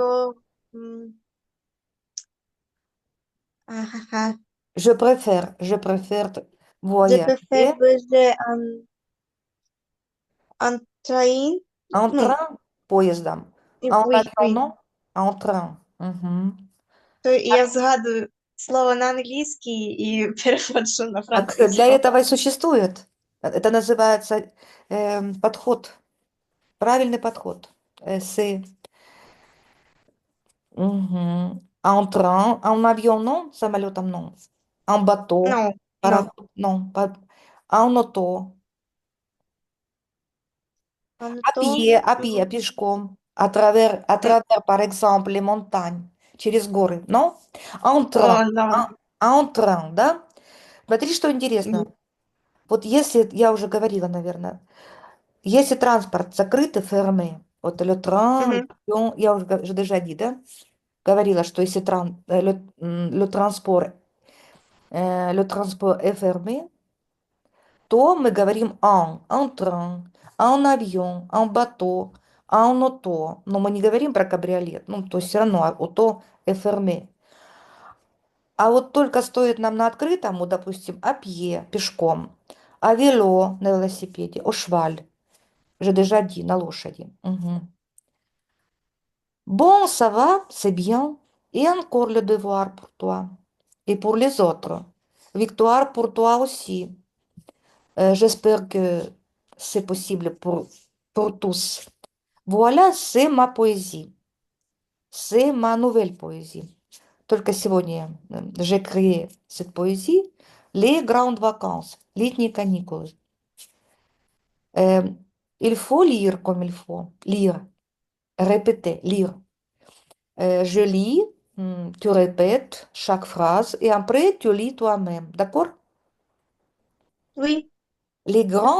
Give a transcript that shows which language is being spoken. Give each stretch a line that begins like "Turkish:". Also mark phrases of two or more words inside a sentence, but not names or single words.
French: préfère, hum, ah, ah, ah. Je préfère Je préfère voyager voyager en train. en Non, train, поездом. En oui, avion, oui. non? En train. Mhm.
Ukrainian: Я згадую слово на англійський і переводжу на
Russian: Так для
Ukrainian: французьку.
Russian: этого и существует. Это называется подход, правильный подход.
French: C'est en train, en avion, non, самолетом, non. En bateau, Non, non. пароход, non. En auto, En auto. à pied, пешком, à М, travers, par exemple, les montagnes,
Russian: через горы,
French: non? En train, О, non. en train,
Russian: да? Смотри, что интересно. М, Вот если, я уже говорила, наверное, если транспорт закрыт и fermé, вот
French: le train, мгм. l'avion,
Russian: я уже
French: je déjà dit,
Russian: да? Говорила, что если
French: le transport est fermé,
Russian: то мы говорим
French: en train, en avion, en bateau, en auto.
Russian: Но мы не говорим про кабриолет. Ну, то есть все равно
French: auto est fermé.
Russian: А вот только стоит нам на открытом, вот, допустим,
French: à pied,
Russian: пешком, а вело на велосипеде,
French: au cheval, je déjà dit,
Russian: на лошади. Мгм.
French: Bon, ça va, c'est bien. Et encore le devoir pour toi. Et pour les autres. Victoire pour toi aussi. J'espère que c'est possible pour tous. Voilà, c'est ma poésie. C'est ma nouvelle poésie.
Russian: Только сегодня
French: j'ai créé cette poésie. Les grandes vacances,
Russian: летние каникулы.
French: Euh, il faut lire comme il faut. Lire, répéter, lire. Je lis, tu répètes chaque phrase et après tu lis toi-même. D'accord? Oui, Les grandes